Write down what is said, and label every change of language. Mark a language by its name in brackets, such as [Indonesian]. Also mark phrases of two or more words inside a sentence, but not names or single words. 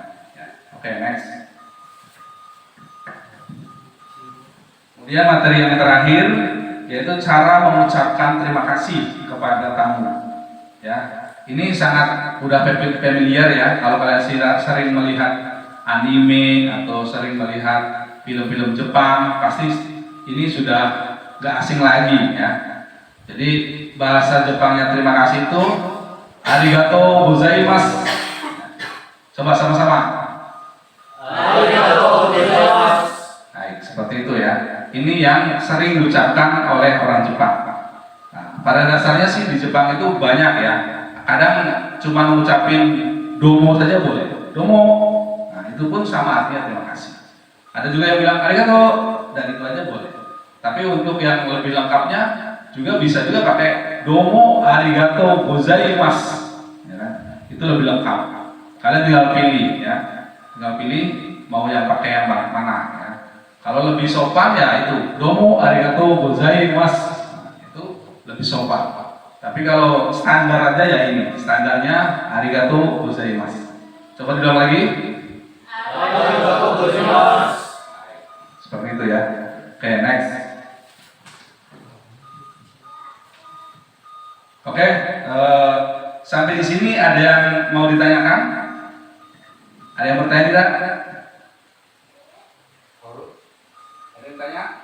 [Indonesian] Ya. Oke, next. Kemudian materi yang terakhir yaitu cara mengucapkan terima kasih kepada tamu. Ya, ini sangat udah familiar ya. Kalau kalian sering melihat anime atau sering melihat film-film Jepang, pasti ini sudah gak asing lagi ya. Jadi bahasa Jepangnya terima kasih itu [Japanese] arigatou gozaimasu. [Indonesian] Coba sama-sama. [Japanese] Arigatou gozaimasu. [Indonesian] Baik, seperti itu ya. Ini yang sering diucapkan oleh orang Jepang. Nah, pada dasarnya sih di Jepang itu banyak ya. Kadang cuma ngucapin domo saja boleh. Domo. Nah, itu pun sama artinya terima kasih. Ada juga yang bilang arigato, dan itu aja boleh. Tapi untuk yang lebih lengkapnya juga bisa juga pakai [Japanese] domo arigato gozaimasu. [Indonesian] Ya kan? Itu lebih lengkap. Kalian tinggal pilih ya. Tinggal pilih mau yang pakai yang mana ya. Kalau lebih sopan ya itu [Japanese] domo arigatou gozaimasu. [Indonesian] Itu lebih sopan. Tapi kalau standar aja ya ini, standarnya [Japanese] arigatou gozaimasu. [Indonesian] Coba diulang lagi. [Japanese] Arigatou gozaimasu. [Indonesian] Seperti itu ya. Oke, next. Oke, sampai di sini ada yang mau ditanyakan? Ada yang bertanya tidak? Tanya?